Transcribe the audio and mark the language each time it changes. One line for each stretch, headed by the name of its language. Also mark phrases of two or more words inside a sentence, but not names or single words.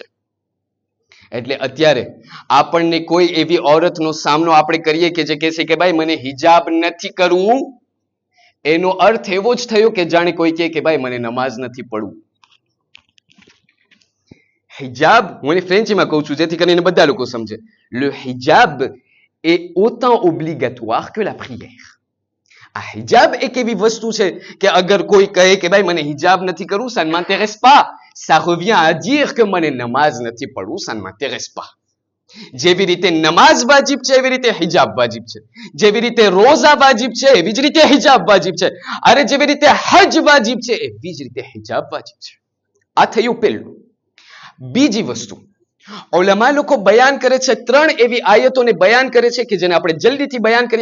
Gujarati: એટલે અત્યારે આપણને કોઈ એવી ઔરતનો સામનો આપણે કરીએ કે જે કહે છે કે ભાઈ મને હિજાબ નથી કરવું, એનો અર્થ એવો જ થયો કે જાણે કોઈ કહે કે ભાઈ મને નમાઝ નથી પડવું. હિજાબ, હું એને ફ્રેન્ચીમાં કહું છું જેથી કરીને બધા લોકો સમજે.
French: Le hijab est autant obligatoire que la prière.
Gujarati: આ હિજાબ એક એવી વસ્તુ છે કે અગર કોઈ કહે કે ભાઈ મને હિજાબ નથી કરવું,
French: ça ne m'intéresse pas, ça revient à dire que
Gujarati: મને નમાઝ નથી પડવું,
French: ça ne m'intéresse pas.
Gujarati: જેવી રીતે નમાઝ વાજિબ છે એવી રીતે હિજાબ વાજિબ છે, જેવી રીતે રોઝા વાજિબ છે એવી જ રીતે હિજાબ વાજિબ છે, અરે જેવી રીતે હજ વાજિબ છે એવી જ રીતે હિજાબ વાજિબ છે. આ થયું પહેલું. બીજી વસ્તુ ઉલમા લોકો બયાન કરે છે, 3 એવી આયતોને બયાન કરે છે કે જેને આપણે જલ્દીથી બયાન કરીએ.